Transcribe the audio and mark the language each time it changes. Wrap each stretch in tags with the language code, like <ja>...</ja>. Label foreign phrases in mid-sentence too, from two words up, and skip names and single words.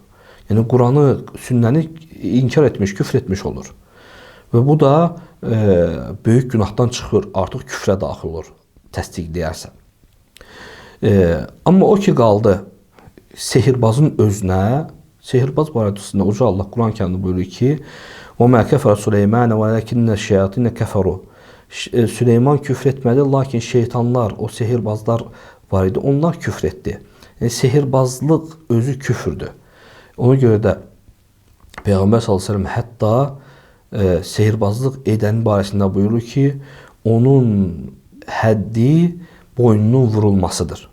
<az>Yəni, Quranı, sünnəni inkar etmiş, küfr etmiş olur. Və bu da böyük günahdan çıxır, artıq küfrə daxil olur, təsdiqləyərsə. Amma o ki qaldı sehirbazın özünə, sehirbaz barəsində Uca Allah Quran-Kərimdə buyurur ki,</az> <ar>وَمَا كَفَرَ سُلَيْمَانَ وَلَكِنَّ الشَّيَاطِينَ كَفَرُوا</ar> <az>Süleyman küfr etmədi, lakin şeytanlar, o sehirbazlar var idi, onlar küfr etdi. Yəni, sehirbazlıq özü küfürdür. Ona görə də Peyğəmbər</az> <ar>صلى الله عليه وسلم</ar> <az>hətta sehirbazlıq edənin barəsində buyurur ki, onun həddi boynunun vurulmasıdır.</az>